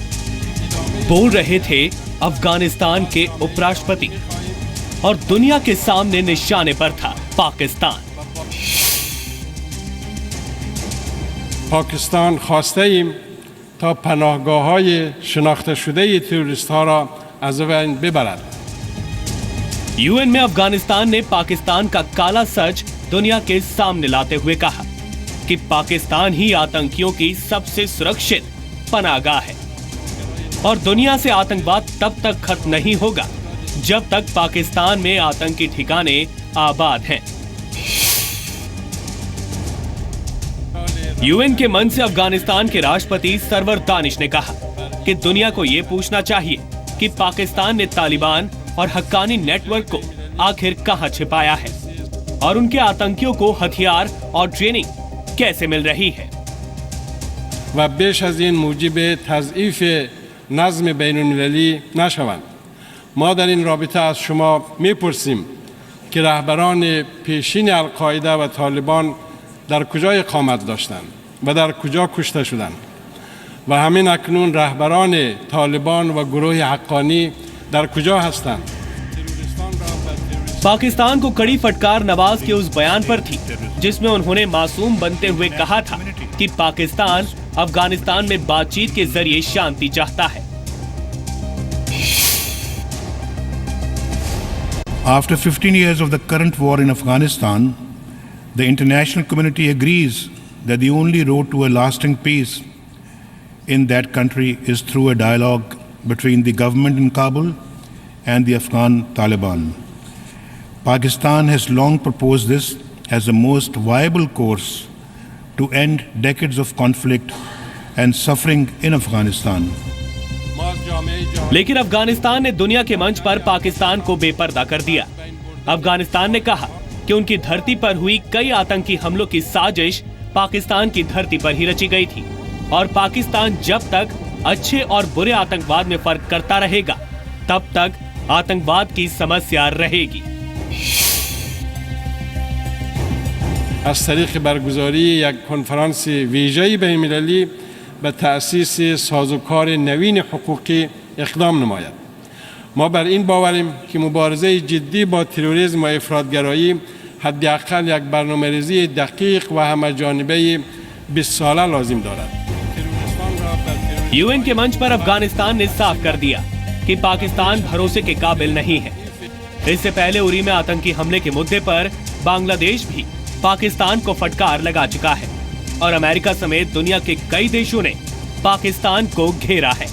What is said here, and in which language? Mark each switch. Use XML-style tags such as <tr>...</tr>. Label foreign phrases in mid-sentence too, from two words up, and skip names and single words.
<hi>बोल रहे थे अफगानिस्तान के उपराष्ट्रपति और दुनिया के सामने निशाने पर था पाकिस्तान।</hi> <fa>پاکستان خواسته ایم تا پناهگاه‌های شناخته شده تروریست‌ها را از بین ببرد.</fa> <hi>यूएन में अफगानिस्तान ने पाकिस्तान का काला सच दुनिया के सामने लाते हुए कहा कि पाकिस्तान ही आतंकियों की सबसे सुरक्षित पनाहगाह है और दुनिया से आतंकवाद तब तक खत्म नहीं होगा जब तक पाकिस्तान में आतंकी ठिकाने आबाद हैं। यूएन के मंच से अफगानिस्तान के राष्ट्रपति सरवर दानिश ने कहा कि दुनिया को यह पूछना चाहिए कि पाकिस्तान ने तालिबान और हक्कानी नेटवर्क को आखिर कहां छिपाया है और उनके आतंकियों को हथियार और ट्रेनिंग कैसे मिल रही है।</hi> <fa>و بیش از این موجب تضعیف نظم بین‌المللی نشوند. ما در این رابطه از شما میپرسیم که رهبران پیشین القاعده و طالبان در کجا اقامت داشتند و در کجا کشته شدند و همین اکنون رهبران طالبان و گروه حقانی در کجا هستند.</fa> <hi>पाकिस्तान को कड़ी फटकार नवाज के उस बयान पर थी जिसमें उन्होंने मासूम बनते हुए कहा था कि पाकिस्तान अफगानिस्तान में बातचीत के जरिए शांति चाहता है।</hi> <en>After 15 years of the current war in Afghanistan, the international community agrees that the only road to a lasting peace in that country is through a dialogue between the government in Kabul and the Afghan Taliban. Pakistan has long proposed this as the most viable course to end decades of conflict and suffering in Afghanistan.</en> <hi>लेकिन अफगानिस्तान ने दुनिया के मंच पर पाकिस्तान को बेपर्दा कर दिया। अफगानिस्तान ने कहा कि उनकी धरती पर हुई कई आतंकी हमलों की साजिश पाकिस्तान की धरती पर ही रची गई थी और पाकिस्तान जब तक अच्छे और बुरे आतंकवाद में फर्क करता रहेगा तब तक आतंकवाद की समस्या रहेगी।</hi> <fa>از طریق برگزاری یک کنفرانس ویژه‌ای بین‌المللی به تأسیس سازوکار نوین حقوقی اقدام نماید. ما بر این باوریم که مبارزه جدی با تروریسم و افراطگرایی حداقل یک برنامه‌ریزی دقیق و همه‌جانبه 20 ساله لازم دارد.</fa> <hi>यूएन के मंच पर अफगानिस्तान ने साफ कर दिया कि पाकिस्तान भरोसे के काबिल नहीं है। इससे पहले उरी में आतंकी हमले के मुद्दे पर बांग्लादेश भी पाकिस्तान को फटकार लगा चुका है और अमेरिका समेत दुनिया के कई देशों ने पाकिस्तान को घेरा है।</hi>